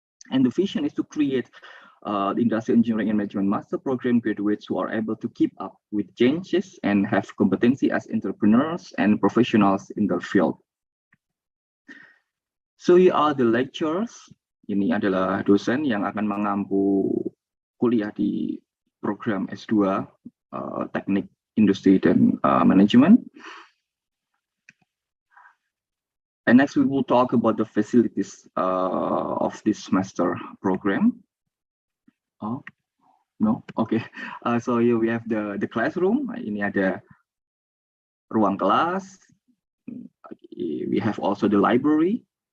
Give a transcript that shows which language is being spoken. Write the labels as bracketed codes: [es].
[en] And the vision is to create the Industrial Engineering and Management Master Program graduates who are able to keep up with changes and have competency as entrepreneurs and professionals in their field. So here are the lecturers. [id] Ini adalah dosen yang akan mengampu kuliah di program S2 Teknik, Industri, dan Manajemen. [en] And next we will talk about the facilities of this master program. Oh, no, okay. So here we have the classroom. [id] Ini ada ruang kelas. [en] We have also the library.